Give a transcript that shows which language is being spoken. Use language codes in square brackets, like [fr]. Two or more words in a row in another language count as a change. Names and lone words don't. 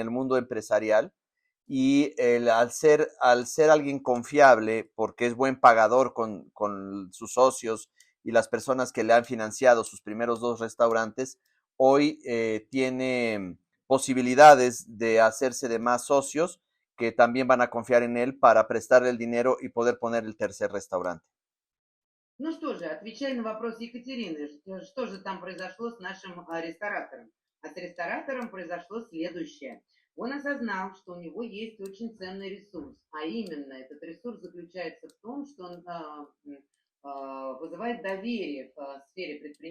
[es] el mundo empresarial y al ser alguien confiable, porque es buen pagador con sus socios y las personas que le han financiado sus primeros 2 restaurantes, hoy tiene posibilidades de hacerse de más socios que también van a confiar en él para prestarle el dinero y poder poner el tercer restaurante. [ru] Ну что же, отвечая на вопрос Екатерины, что же там произошло с нашим ресторатором? А с ресторатором произошло следующее. Он осознал, что у него есть очень ценный ресурс, а именно этот ресурс заключается в том, что он вызывает доверие в сфере предпринимательства.